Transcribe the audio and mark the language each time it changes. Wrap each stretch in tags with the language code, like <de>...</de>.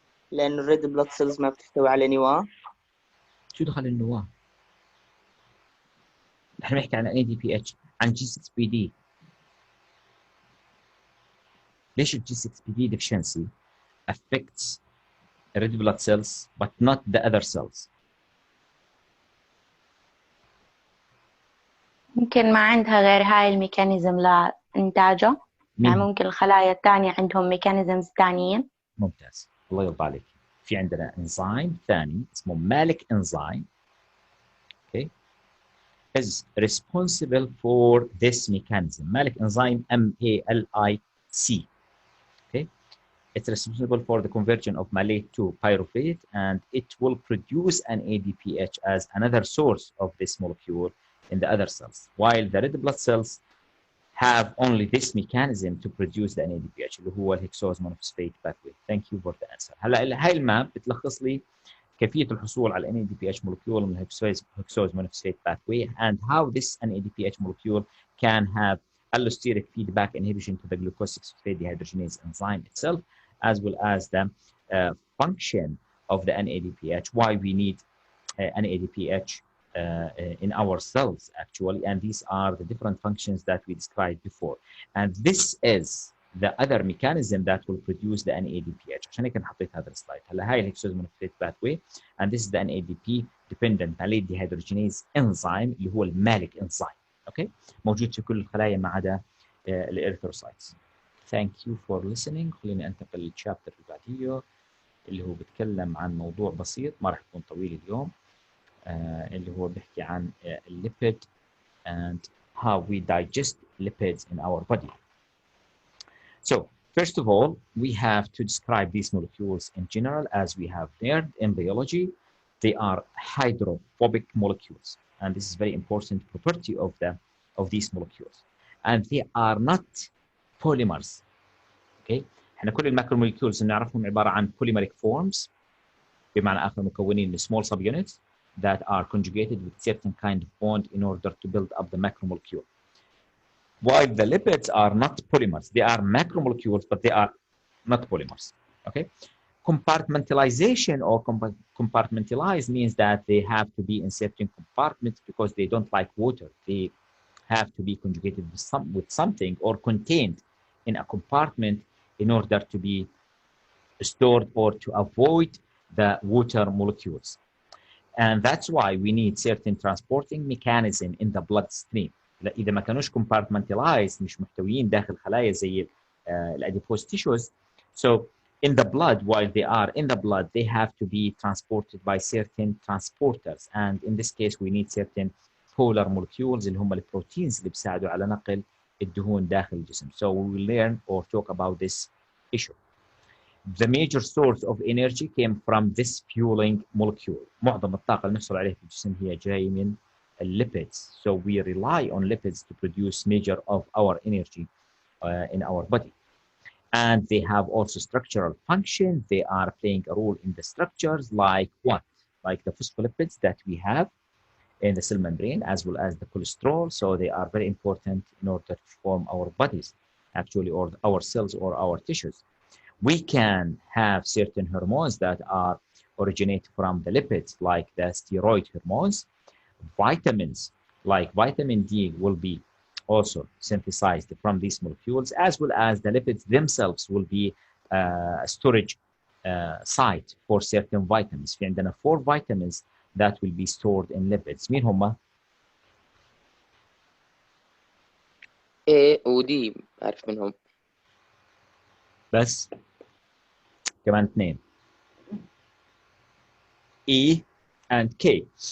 <ar>لأنه الريد بلاد سيلز ما بتحتوي على نواة. شو دخل النواه؟ نحن بنحكي عن اي دي بي اتش، عن جي 6 بي دي. ليش الجي 6 بي دي</ar> <en>deficiency affects red blood cells but not the other cells؟</en> <ar>ممكن ما عندها غير هاي الميكانيزم لإنتاجه، يعني ممكن الخلايا الثانية عندهم ميكانيزمز ثانيين. ممتاز، الله يرضى عليك. في عندنا انزيم ثاني اسمه مالك انزيم، okay,</ar> <en>is responsible for this mechanism. Malic enzyme MALIC. Okay, it's responsible for the conversion of malate to pyruvate, and it will produce an ADPH as another source of this molecule in the other cells, while the red blood cells have only this mechanism to produce the NADPH</en> <ar>اللي هو الهكسوز مونوفوسفيت باثوي.</ar> <en>Thank you for the answer.</en> <ar>هلا هاي الماب بتلخص لي كيفيه الحصول على NADPH molecule من الهكسوز مونوفوسفيت باثوي</ar> <en>and how this NADPH molecule can have allosteric feedback inhibition to the glucose 6-phosphate dehydrogenase enzyme itself, as well as the function of the NADPH, why we need NADPH in our cells actually, and these are the different functions that we described before, and this is the other mechanism that will produce the NADPH.</en> <ar>عشان هيك حطيت هذا السلايد. هلا هاي الهكسوز مونوفوسفيت</ar> <en>pathway and this is the NADP dependent malate dehydrogenase enzyme</en> <ar>اللي هو المالك انزيم. اوكي، موجود في كل الخلايا ما عدا الاريثروسايتس.</ar> <en>Thank you for listening.</en> <ar>خليني انتقل للشابتر اللي بعديه اللي هو بيتكلم عن موضوع بسيط ما راح يكون طويل اليوم، اللي هو بيحكي عن</ar> <en>lipid and how we digest lipids in our body. So first of all, we have to describe these molecules in general. As we have learned in biology, they are hydrophobic molecules, and this is very important property of these molecules, and they are not polymers. Okay,</en> <ar>احنا كل الماكرو</ar> <en>molecules</en> <ar>نعرفهم عبارة عن</ar> <en>polymeric forms،</en> <ar>بمعنى آخر مكونين من</ar> <en>small subunits that are conjugated with certain kind of bond in order to build up the macromolecule. While the lipids are not polymers, they are macromolecules, but they are not polymers. Okay, compartmentalization or compartmentalize means that they have to be in certain compartments because they don't like water. They have to be conjugated with something or contained in a compartment in order to be stored or to avoid the water molecules. And that's why we need certain transporting mechanism in the bloodstream.</en> <ar>إذا ما كانوش compartmentalized مش محتويين داخل خلايا زي الاديبوز tissues.</ar> <en>So in the blood, while they are in the blood, they have to be transported by certain transporters. And in this case, we need certain polar molecules</en> <ar>اللي هم البروتينز اللي بيساعدوا على نقل الدهون داخل الجسم.</ar> <en>So we will learn or talk about this issue. The major source of energy came from this fueling molecule.</en> <ar>معظم الطاقة اللي نحصل عليها في الجسم هي جاي من lipids.</ar> <en>So we rely on lipids to produce major of our energy in our body. And they have also structural function. They are playing a role in the structures like what? Like the phospholipids that we have in the cell membrane, as well as the cholesterol. So they are very important in order to form our bodies, actually, or our cells or our tissues. We can have certain hormones that are originate from the lipids, like the steroid hormones, vitamins like vitamin D will be also synthesized from these molecules, as well as the lipids themselves will be storage site for certain vitamins.</en> <ar>في عندنا</ar> <en>4 vitamins that will be stored in lipids.</en> <ar>مين هم؟ A و D أعرف منهم. بس كمان 2</ar> <en>E and K.</en>